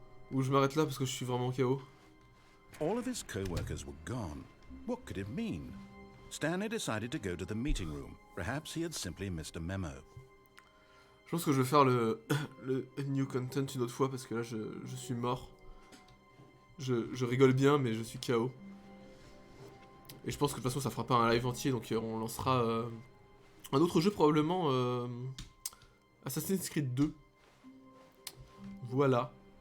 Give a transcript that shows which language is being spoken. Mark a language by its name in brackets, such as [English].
[French] Ou je m'arrête là parce que je suis vraiment KO. [English] All of his co-workers were gone. What could it mean? Stanley decided to go to the meeting room. Perhaps he had simply missed a memo. [French] Je pense que je vais faire le [English] new content [French] une autre fois parce que là je suis mort. Je rigole bien mais je suis KO. Et je pense que de toute façon ça fera pas un live entier donc on lancera un autre jeu probablement Assassin's Creed 2. Voilà.